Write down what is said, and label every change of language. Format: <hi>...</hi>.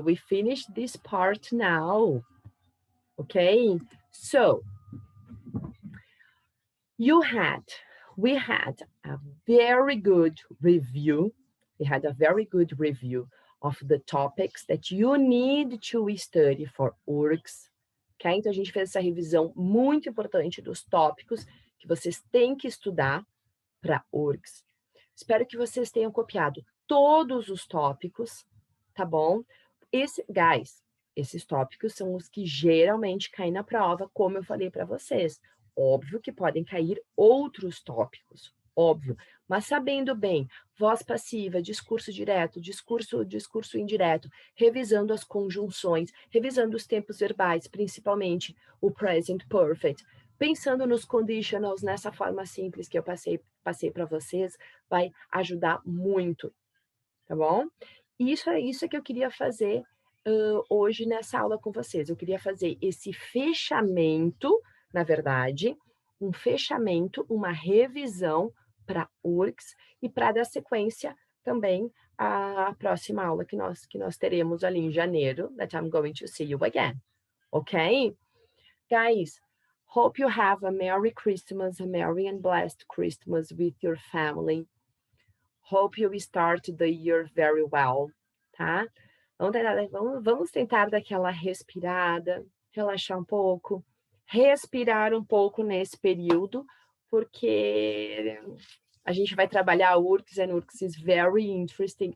<en>We finished this part now. Okay, so we had a very good review. We had a very good review of the topics that you need to study for URGS, ok?</en> <pt>Então, a gente fez essa revisão muito importante dos tópicos que vocês têm que estudar para URGS. Espero que vocês tenham copiado todos os tópicos, tá bom? Guys, esses tópicos são os que geralmente caem na prova, como eu falei para vocês. Óbvio que podem cair outros tópicos, óbvio, mas sabendo bem, voz passiva, discurso direto, discurso indireto, revisando as conjunções, revisando os tempos verbais, principalmente o present perfect, pensando nos conditionals nessa forma simples que eu passei para vocês, vai ajudar muito, tá bom? Isso é que eu queria fazer hoje nessa aula com vocês. Eu queria fazer esse fechamento, na verdade, um fechamento, uma revisão para URGS e para dar sequência também à próxima aula que nós teremos ali em janeiro,</pt> <en>that I'm going to see you again. Ok? Guys, hope you have a Merry Christmas, a Merry and blessed Christmas with your family. Hope you start the year very well, tá?</en> <pt>Vamos tentar dar aquela respirada, relaxar um pouco, respirar um pouco nesse período, porque a gente vai trabalhar URGS,</pt> <en>and URGS is very interesting.</en>